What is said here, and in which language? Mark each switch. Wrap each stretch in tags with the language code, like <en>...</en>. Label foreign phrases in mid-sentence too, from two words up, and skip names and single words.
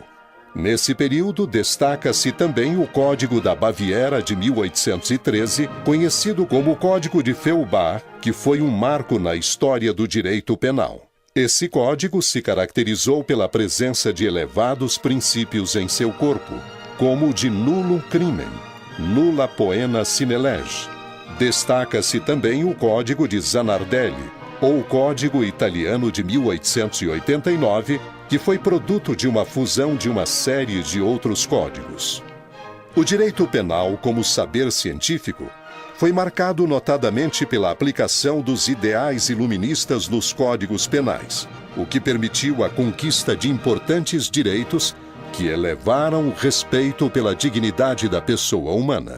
<pt>Nesse período, destaca-se também o Código da Baviera de 1813, conhecido como Código de Feuerbach, que foi um marco na história do direito penal. Esse código se caracterizou pela presença de elevados princípios em seu corpo, como o de</pt> <la>nullum crimen, nulla poena sine lege.</la> <pt>Destaca-se também o Código de Zanardelli, ou Código Italiano de 1889, que foi produto de uma fusão de uma série de outros códigos. O direito penal, como saber científico, foi marcado notadamente pela aplicação dos ideais iluministas nos códigos penais, o que permitiu a conquista de importantes direitos que elevaram o respeito pela dignidade da pessoa humana.</pt>